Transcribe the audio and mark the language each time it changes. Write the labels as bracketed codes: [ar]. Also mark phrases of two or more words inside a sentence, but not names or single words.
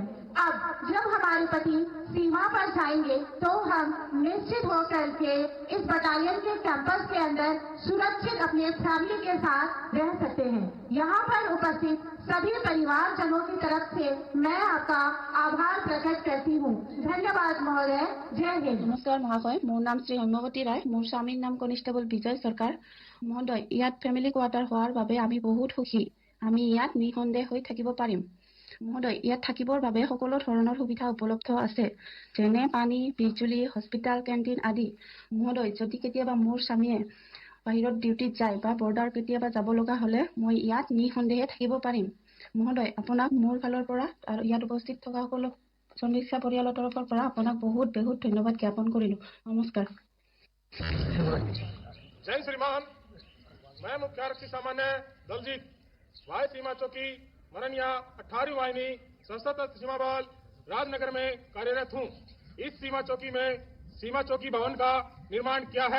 [hi] अब जब हमारे पति सीमा पर जाएंगे तो हम निश्चित होकर के इस बटालियन के कैंपस के अंदर सुरक्षित अपने फैमिली के साथ रह सकते हैं। यहाँ पर उपस्थित सभी परिवारजनों की तरफ से मैं आपका आभार प्रकट करती हूँ। धन्यवाद महोदय। जय हिंद। [as] নমস্কাৰ মহাশয়, মোৰ নাম শ্ৰী হেম্যৱতী ৰায়, মোৰ স্বামীৰ নাম কনিষ্টেবল বিজয় সৰকাৰ। महोदय, ইয়াত [en] family quarter [as] হোৱাৰ বাবে আমি বহুত সুখী। আমি ইয়াত নিঃসন্দেহ হৈ থাকিব পাৰিম। মহোদয়, ইয়াত থাকিবৰ বাবে সকলো ধৰণৰ সুবিধা উপলব্ধ আছে, যেনে পানী, বিজুলী, হস্পিটেল, কেণ্টিন আদি। মহোদয়, যদি কেতিয়াবা মোৰ স্বামীয়ে বাহিৰত ডিউটিত যায় বা বৰ্ডাৰ কেতিয়াবা যাব লগা হ'লে মই ইয়াত নিঃসন্দেহে থাকিব পাৰিম। মহোদয়, আপোনাক মোৰ ফালৰ পৰা আৰু ইয়াত উপস্থিত থকা সকলো সদস্য পৰিয়ালৰ তৰফৰ পৰা আপোনাক বহুত বহুত ধন্যবাদ জ্ঞাপন কৰিলোঁ। নমস্কাৰ। [hi] जय श्रीमान, मैं मुख्य आरक्षी सामान्य दलजीत वाय सीमा चौकी मरनिया 18वीं वाहिनी सशस्त्र सीमा बल राजनगर में कार्यरत हूं। इस सीमा चौकी में सीमा चौकी भवन का निर्माण किया है।